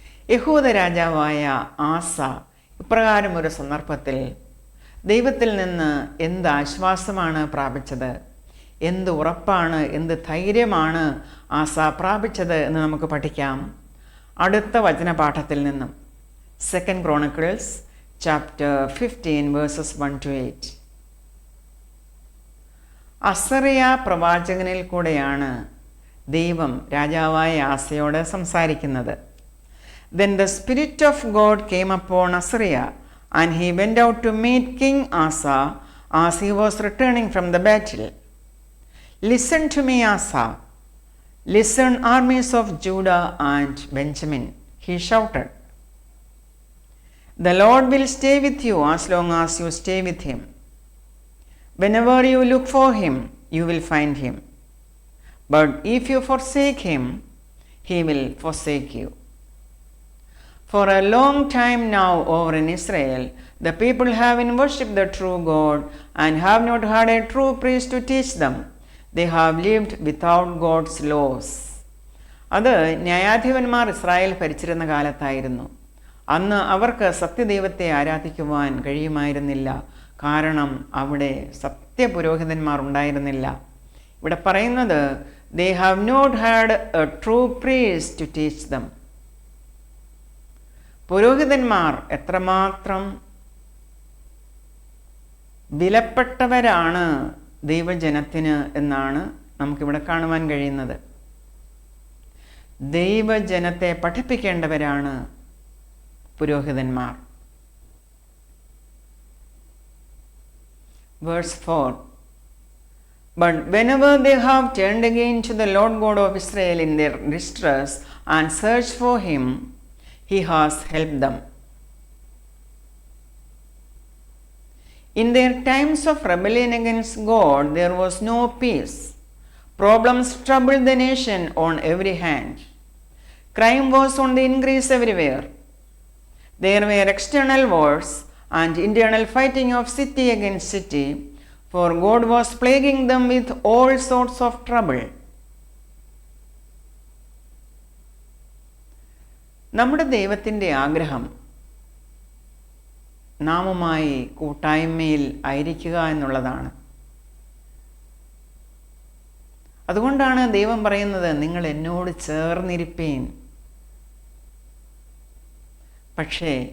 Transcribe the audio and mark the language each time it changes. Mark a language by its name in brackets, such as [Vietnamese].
[Malayalam] യഹൂദ രാജാവായ ആസ ഇപ്രകാരം ഒരു സന്ദർഭത്തിൽ ദൈവത്തിൽ നിന്ന് എന്ത് ആശ്വാസമാണ് പ്രാപിച്ചത്, എന്ത് ഉറപ്പാണ്, എന്ത് ധൈര്യമാണ് ആസ പ്രാപിച്ചത് എന്ന് നമുക്ക് പഠിക്കാം അടുത്ത വചനപാഠത്തിൽ നിന്നും. [English] 2 Chronicles chapter 15 verses 1-8. [Malayalam] അസറിയ പ്രവാചകനിൽ കൂടെയാണ് ദൈവം രാജാവായ ആസയോട് സംസാരിക്കുന്നത്. [English] Then the Spirit of God came upon Azariah, and he went out to meet King Asa as he was returning from the battle. Listen to me, Asa. Listen, armies of Judah and Benjamin, he shouted. The Lord will stay with you as long as you stay with him. Whenever you look for him, you will find him. But if you forsake him, he will forsake you. For a long time now over in Israel, the people have worshipped the true God and have not had a true priest to teach them. They have lived without God's laws. [Malayalam] അത് ന്യായാധിപന്മാർ Israel ഭരിച്ചിരുന്ന കാലത്തായിരുന്നു. അന്ന് അവർക്ക് സത്യദൈവത്തെ ആരാധിക്കുവാൻ കഴിയുമായിരുന്നില്ല. കാരണം അവിടെ സത്യപുരോഹിതന്മാർ ഉണ്ടായിരുന്നില്ല. ഇവിടെ പറയുന്നത്, [English] they have not had a true priest to teach them. [Malayalam] പുരോഹിതന്മാർ എത്രമാത്രം വിലപ്പെട്ടവരാണ് ദൈവജനത്തിന് എന്നാണ് നമുക്കിവിടെ കാണുവാൻ കഴിയുന്നത്. ദൈവജനത്തെ പഠിപ്പിക്കേണ്ടവരാണ് പുരോഹിതന്മാർ. [English] Verse 4. But whenever they have turned again to the Lord God of Israel in their distress and searched for him, he has helped them. In their times of rebellion against God, there was no peace. Problems troubled the nation on every hand. Crime was on the increase everywhere. There were external wars and internal fighting of city against city, for God was plaguing them with all sorts of trouble. [Malayalam] നമ്മുടെ ദൈവത്തിൻ്റെ ആഗ്രഹം നാമുമായി കൂട്ടായ്മയിൽ ആയിരിക്കുക എന്നുള്ളതാണ്. അതുകൊണ്ടാണ് ദൈവം പറയുന്നത്, നിങ്ങൾ എന്നോട് ചേർന്നിരിപ്പീൻ. പക്ഷേ